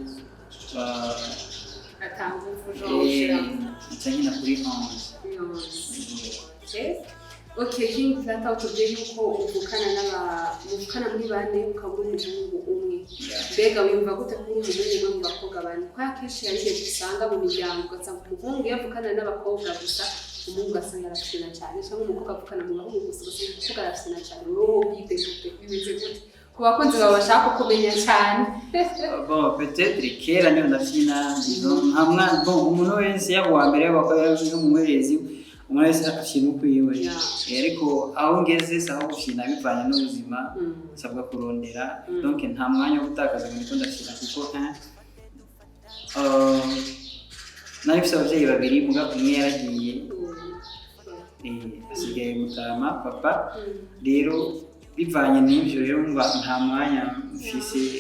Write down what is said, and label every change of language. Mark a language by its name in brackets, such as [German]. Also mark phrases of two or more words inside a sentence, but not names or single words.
[Rundi] Atanga ufujo cyangwa kuri 11 Okay, King Plata utubwiye yuko muvukana muri bane ukaba umuhungu umwe. Mbega wiyumva gute kuri umuhungu umwe mu bakobwa bane? Kwa kenshi hari igihe dusanga mu miryango ugasanga umuhungu yavukana n'abakobwa gusa, umuhungu asanga arafina cyane, cyangwa umukobwa avukana mu bahungu gusa ugasanga umukobwa arafina cyane. Wowe ubwite bimeze gute? Ku bakunzi bawe bashaka kumenya cyane. [French] Bon peut-être [Rundi] kera niyo ndafina hamwe bon umuntu wese yabo wa mbere bakora nk'umuherezi umuntu wese afite ukwiwe ariko aho ngeze saho gufina bivanye n'ubuzima sabwa kurondera donc nta mwanya wo gutakaza ngo niko ndafina kuko nari mfite ababyeyi babiri muga umwe yaragiye asigaye mutama papa rero bivanye n'ibyo rero mba nta mwanya mfise